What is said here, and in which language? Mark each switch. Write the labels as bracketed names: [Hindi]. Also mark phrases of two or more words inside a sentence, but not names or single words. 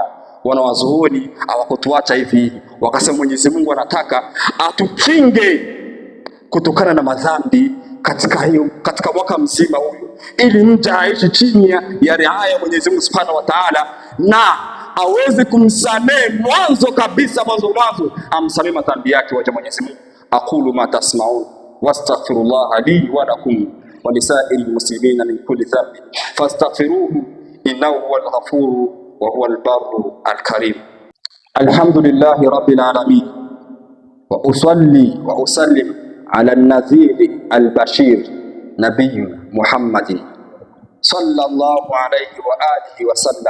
[Swahili] Wanawazuoni hawakutuacha hivi, wakasema Mwenyezi Mungu anataka atukinge kutokana na madhambi katika mwaka mzima huyo, ili mja aishi chini ya riaya ya Mwenyezi Mungu [Arabic] سبحانه وتعالى, [Swahili] na aweze kumsamehe mwanzo kabisa, mwanzo amsamehe madhambi yake wacha Mwenyezi Mungu. [Arabic] أقول ما تسمعون وأستغفر الله لي ولكم ولسائر المسلمين من كل ذنب فاستغفروه إنه هو الغفور وهو البر الكريم. الحمد لله رب العالمين وأصلي وأسلم على النذير البشير نبينا محمد صلى الله عليه وعلى آله وسلم.